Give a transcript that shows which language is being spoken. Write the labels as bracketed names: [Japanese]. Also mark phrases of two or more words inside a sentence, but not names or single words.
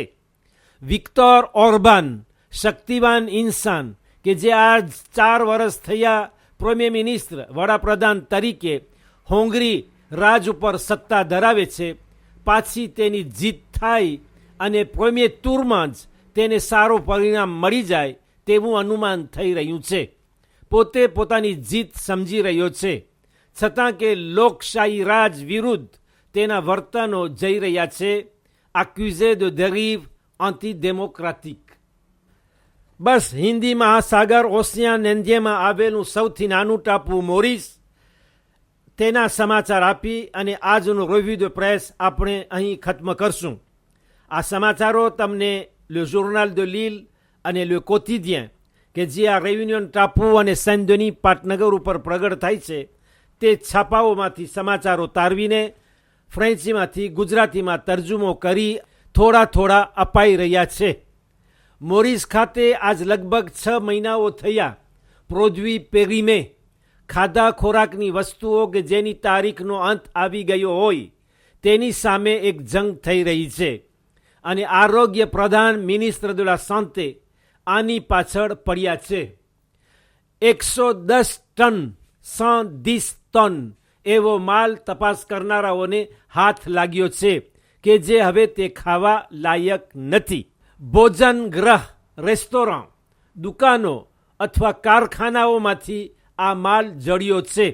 [Gujarati] વિક્ટર ઓર્બાન, શક્તિવાન ઇન્સાન કે જે આ 4 વર્ષ થયા [English] Premier Minister [Gujarati] વડાપ્રધાન તરીકે હોંગરી રાજ ઉપર સત્તા ધરાવે છે, પાછી તેની જીત થાય અને [French] premier tourમાં [Gujarati] જ તેને સારું પરિણામ મળી જાય તેવું અનુમાન થઈ રહ્યું છે. પોતે પોતાની જીત સમજી રહ્યો છે, છતાં કે લોકશાહી રાજ વિરુદ્ધ તેના વર્તનો જઈ રહ્યા છે. [French] accusé de dérive antidémocratique. [Gujarati] બસ હિન્દી મહાસાગર [French] océan Indienમાં [Gujarati] આવેલું સૌથી નાનું ટાપુ મોરિસ, તેના સમાચાર આપી અને આજનું [English] review the press [Gujarati] આપણે અહીં ખત્મ કરશું. આ સમાચારો તમને [French] le journal de l'île [Gujarati] અને [French] le quotidien [Gujarati] કે જે આ રેયુનિયન ટાપુ અને સેન્ટ ડેની પાટનગર ઉપર પ્રગટ થાય છે તે છાપાઓમાંથી સમાચારો તારવીને ફ્રેન્ચીમાંથી ગુજરાતીમાં તરજુમો કરી થોડા અપાઈ રહ્યા છે. મોરિસ ખાતે આજ લગભગ 6 મહિનાઓ થયા [French] produits périmés [Gujarati] ખાધા ખોરાકની વસ્તુઓ કે જેની તારીખનો અંત આવી ગયો હોય તેની સામે એક જંગ થઈ રહી છે અને આરોગ્ય પ્રધાન [French] ministre de la santé [Gujarati] આની પાછળ પડ્યા છે. 110 ટન 110 ટન એવો માલ તપાસ કરનારાઓને હાથ લાગ્યો છે કે જે હવે તે ખાવા લાયક નથી. ભોજન ગ્રહ, રેસ્ટોરન્ટ, દુકાનો અથવા કારખાનાઓમાંથી આ માલ જડ્યો છે.